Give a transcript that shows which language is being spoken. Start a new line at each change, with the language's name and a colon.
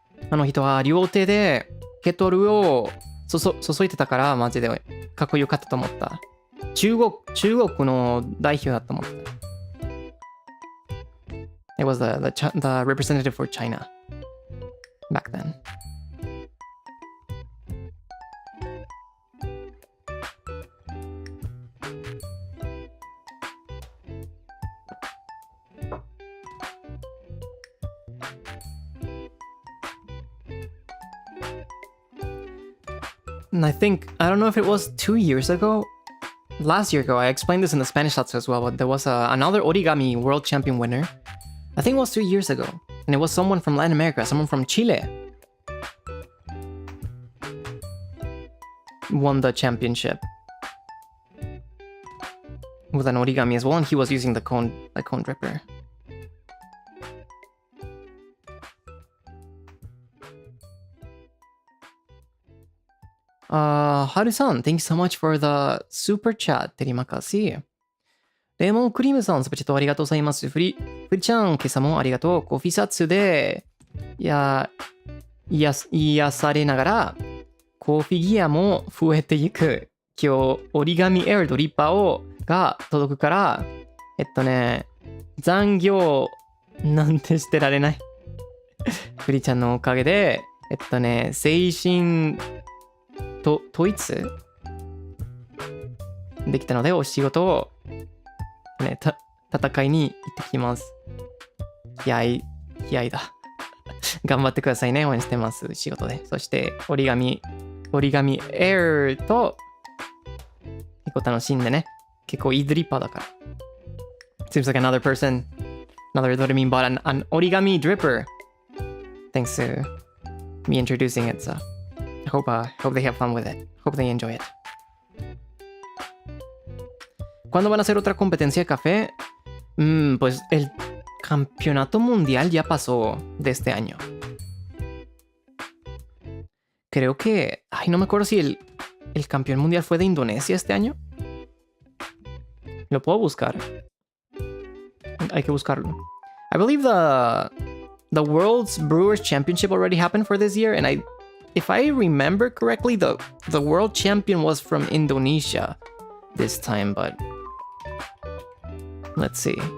Japanese: あの人は両手でケトルを注いでたから、マジでかっこよかったと思った。中国の代表だと思った。
English: It was the representative for China back then. And I don't know if it was 2 years ago, last year ago, I explained this in the Spanish Zatsu as well, but there was another origami world champion winner. I think it was 2 years ago, and it was someone from Latin America, someone from Chile. Won the championship with an origami as well, and he was using the cone dripper. Haru-san, thank you so much for the super chat.
Malay: Terima kasih.
Japanese: レモンクリームさん、スパチャットありがとうございます。フリちゃん、今朝もありがとう。コーヒーサツで、癒されながら、コーヒーギアも増えていく。今日、折り紙エアドリッパーが届くから、残業なんてしてられない。フリちゃんのおかげで、精神統一できたので、お仕事を、戦いに行ってきます。気合だ。頑張ってくださいね。応援してます。仕事で。そして、折り紙エアと、結構楽しんでね。結構いいドリッパーだから。
English: Seems like another Doremi bought an origami dripper. Thanks to me introducing it, so I hope they have fun with it. Hope they enjoy it.
Spanish: ¿Cuándo van a hacer otra competencia de café? Pues el campeonato mundial ya pasó de este año. Creo que... no me acuerdo si el campeón mundial fue de Indonesia este año. Lo puedo buscar. Hay que buscarlo.
English: I believe the World's Brewers Championship already happened for this year, and if I remember correctly, the world champion was from Indonesia this time, but let's see.